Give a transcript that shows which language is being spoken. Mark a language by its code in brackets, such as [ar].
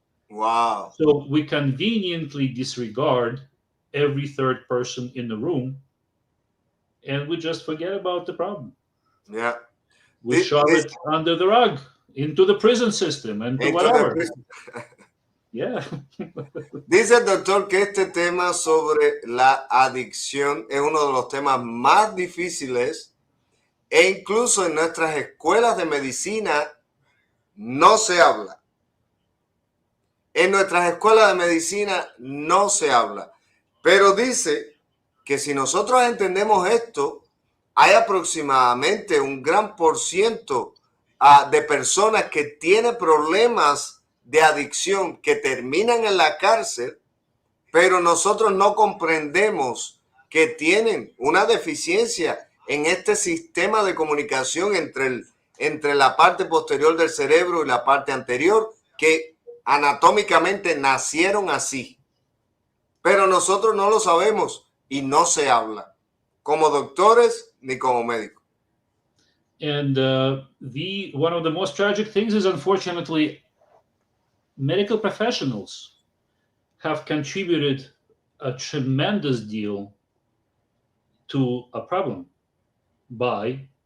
[en] Wow. So we conveniently disregard every third person in the room, and we just forget about the problem. Yeah. We shove it under the rug, into the prison system, and whatever. Yeah. [es] Dice el doctor que este tema sobre la adicción es uno de los temas más difíciles, e incluso en nuestras escuelas de medicina no se habla. En nuestras escuelas de medicina no se habla. Pero dice que si nosotros entendemos esto, hay aproximadamente un gran % de personas que tienen problemas de adicción que terminan en la cárcel, pero nosotros no comprendemos que tienen una deficiencia en este sistema de comunicación entre la parte posterior del cerebro y la parte anterior, que anatómicamente nacieron así. Pero nosotros no lo sabemos y no se habla, como doctores ni como médicos. [en] And one of the most tragic things is, unfortunately, medical professionals have contributed a tremendous deal to a problem by